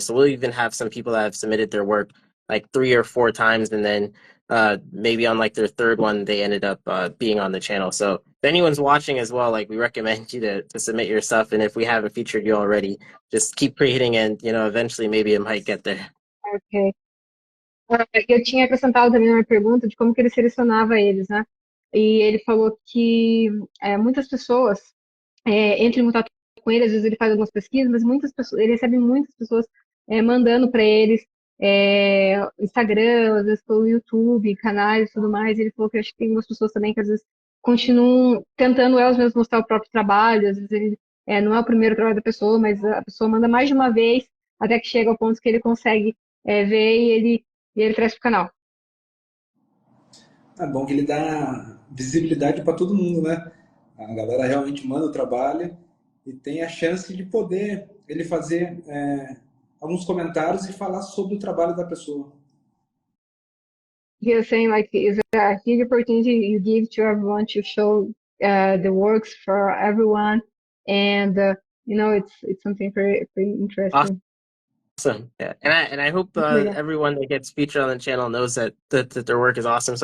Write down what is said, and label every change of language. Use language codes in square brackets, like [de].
[en] So we'll even have some people that have submitted their work like 3 or 4 times, and then maybe on like their third one they ended up being on the channel. So if anyone's watching as well, like, we recommend you to submit your stuff, and if we haven't featured you already, just keep creating, and eventually maybe it might get there. Ok. [pt] Eu tinha acrescentado também uma pergunta de como que ele selecionava eles, né? E ele falou que muitas pessoas entram em contato com ele, às vezes ele faz algumas pesquisas, mas muitas pessoas, ele recebe muitas pessoas mandando para eles Instagram, às vezes pelo YouTube, canais e tudo mais. Ele falou que acho que tem algumas pessoas também que às vezes continuam tentando elas mesmas mostrar o próprio trabalho. Às vezes ele não é o primeiro trabalho da pessoa, mas a pessoa manda mais de uma vez até que chega ao ponto que ele consegue ver e ele traz para o canal. É bom que ele dá visibilidade para todo mundo, né? A galera realmente manda o trabalho e tem a chance de poder ele fazer alguns comentários e falar sobre o trabalho da pessoa. [en] He was saying like it's a huge opportunity you give to everyone to show the works for everyone, and it's something very interesting. Awesome. Yeah. And I hope [pt] Muito legal. [en] everyone that gets featured on the channel knows that their work is awesome.